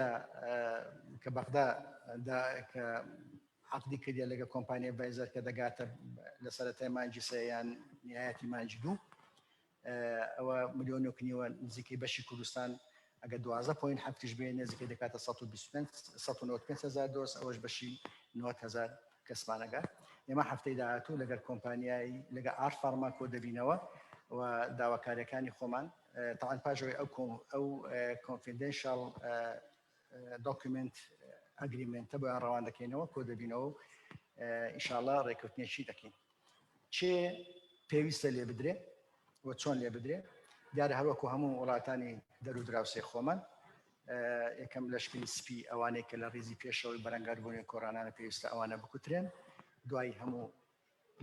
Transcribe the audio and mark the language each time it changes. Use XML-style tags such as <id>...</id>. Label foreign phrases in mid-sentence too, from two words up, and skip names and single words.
<ckb>کە بەغدا کە عقدی کردیە لەگە کۆمپانیای ڤایزەر کە دەگاتە لە سەرەتای مانجی سەیان نهایەتی مانجی دوو ئەوە میلیۆن و نیوە نزیکەی بەشی کوردستان ئەگە 12.7 بێ نزیکەی دەکاتە 195,000 دۆز ئەوەش بەشی 90,000 کەسمانەگات ئێمە هەفتەی داهاتوو لەگەر کۆمپانیایی لەگە ئار فارما کۆ دەبینەوە و داواکاریەکانی خۆمان تاوان پاژەوەی ئەو</ckb> <en>confidential document agreement</en> <ckb>بۆیان ڕەوان دەکەینەوە کۆ دەبینەوە ئینشاءالله ڕێکەوتنیەکی دەکەین چێ پێویستە لێ بدرێ و چۆن لێ بدرێ دیارە هەروەکو هەموو وڵاتانی دەرو دراوسێ خۆمان یەکەم لەشکری سپی ئەوانەی کە لە ڕێزی پێشەوەی بەرەنگاربوونی کۆرانانە پێویستە ئەوانە بکوترێن دوای هەموو لە</ckb>